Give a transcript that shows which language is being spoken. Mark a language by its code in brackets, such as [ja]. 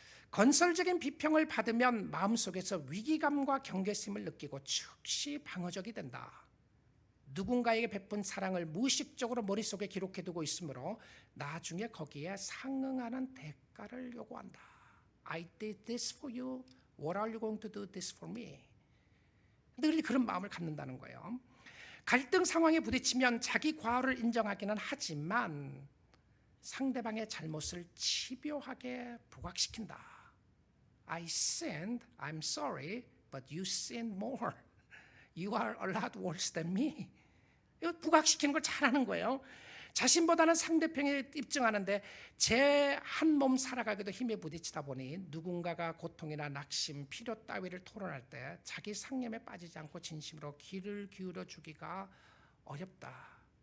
[ko] 건설적인 비평을 받으면 마음속에서 위기감과 경계심을 느끼고 즉시 방어적이 된다. 누군가에게 베푼 사랑을 무의식적으로 머릿속에 기록해두고 있으므로 나중에 거기에 상응하는 대가를 요구한다. [en] I did this for you. What are you going to do this for me? [ko] 늘 그런 마음을 갖는다는 거예요. 갈등 상황에 부딪히면 자기 과오를 인정하기는 하지만 상대방의 잘못을 집요하게 부각시킨다. [en] I sinned, I'm sorry, but you sinned more. You are a lot worse than me. [ko] 이거 부각시키는 걸 잘하는 거예요. 자신보다는 상대편에 입증하는데 제 한 몸 살아가기도 힘에 부딪히다 보니 누군가가 고통이나 낙심, 필요 따위를 토론할 때 자기 상념에 빠지지 않고 진심으로 귀를 기울여 주기가 어렵다.